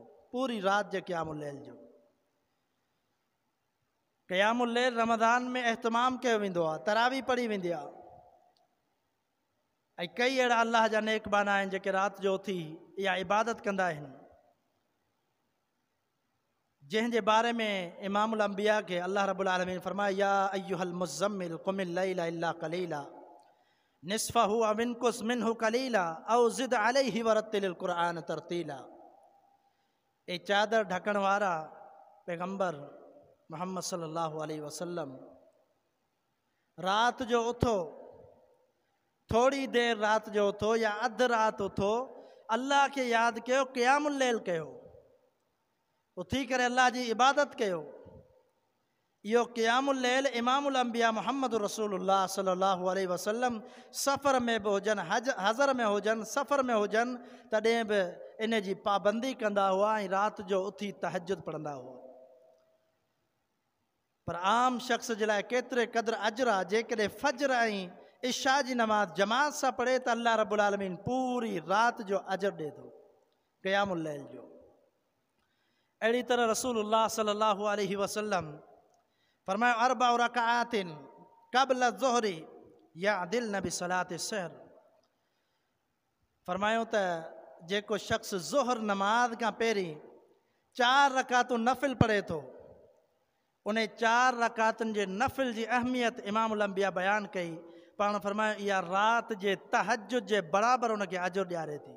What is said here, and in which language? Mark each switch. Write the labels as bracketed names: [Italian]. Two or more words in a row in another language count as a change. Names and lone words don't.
[Sindhi] पूरी राति जे क़यामुल लैल जो क़यामुल लैल रमज़ान में एहतमाम कयो वेंदो आहे, तरावी पढ़ी वेंदी आहे। ऐं कई अहिड़ा अल्लाह जा नेक बाना आहिनि जेके राति जो उथी इहा इबादत कंदा आहिनि, जंहिंजे बारे में इमामुल अंबिया खे अल्लाह रब्बुल आलमीन फरमाया, [Arabic] يا أيها المزمل قم الليل إلا قليلا نصفه أو انقص منه قليلا أو زد عليه ورتل القرآن ترتيلا. [Sindhi] ए चादर ढकण वारा पैगंबर मोहम्मद [Arabic] صلى الله عليه وسلم, [Sindhi] राति जो उथो, थोड़ी देरि राति जो उथो या अधु राति उथो, अल्लाह खे यादि कयो, क़यामुल लैल कयो, उथी करे अल्लाह जी इबादत कयो। इहो क़यामुल लैल इमामुल अंबिया मोहम्मद रसूलुल्लाह [Arabic] صلى الله عليه وسلم [Sindhi] सफ़र में बि हुजनि, हज़र में हुजनि, सफ़र में हुजनि, तॾहिं बि इन जी पाबंदी कंदा हुआ ऐं राति जो उथी तहज्जुद पढ़ंदा हुआ। पर आम शख़्स जे लाइ केतिरे क़द्र अजर आहे, जेकॾहिं फजर ऐं इशा जी नमाज़ जमात सां पढ़े त अल्लाह रब्बुल आलमीन पूरी राति जो अजर ॾिए थो क़यामुल लैल जो। अहिड़ी तरह रसूलुल्लाह [Arabic] صلى الله عليه وسلم [Sindhi] फरमायो, [Arabic] أربع ركعات قبل الظهر يعدلن بصلاة السحر. [Sindhi] फरमायो त जेको शख़्स ज़ुहर नमाज खां पहिरीं 4 रकातूं नफ़िल पढ़े थो, उन 4 रकातुनि जे नफ़िल जी अहमियत इमामुल अंबिया बयानु कई। पाण फरमायो इहा राति जे तहज्जुद जे बराबरि उनखे अजर ॾियारे थी।